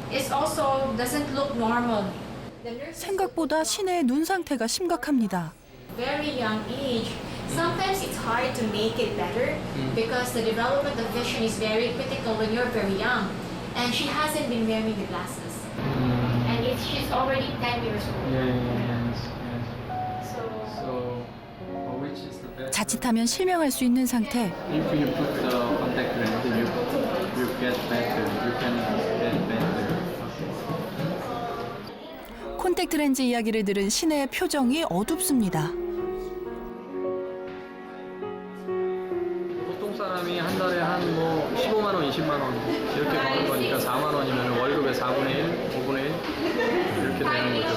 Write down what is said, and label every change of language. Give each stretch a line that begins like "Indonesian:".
English: It also doesn't look normal. The nurse
Korean: 생각보다 신혜의 눈 상태가 심각합니다.
English: very young age. Sometimes it's hard to make it better because the development of vision is very critical when you're very young. And she hasn't been wearing the glasses. And she's already 10 years old. Yes. So So, which is the best?
Korean: 자칫하면 실명할 수 있는 상태.
English: If you put the contact lens, you get better. You can get better.
Korean: 콘택트 렌즈 이야기를 들은 신혜의 표정이 어둡습니다. 보통 사람이 한 달에 한 뭐 15만 원, 20만 원 이렇게 버는 거니까 4만 원이면 월급의 4분의 1, 5분의 1 이렇게 되는 거죠.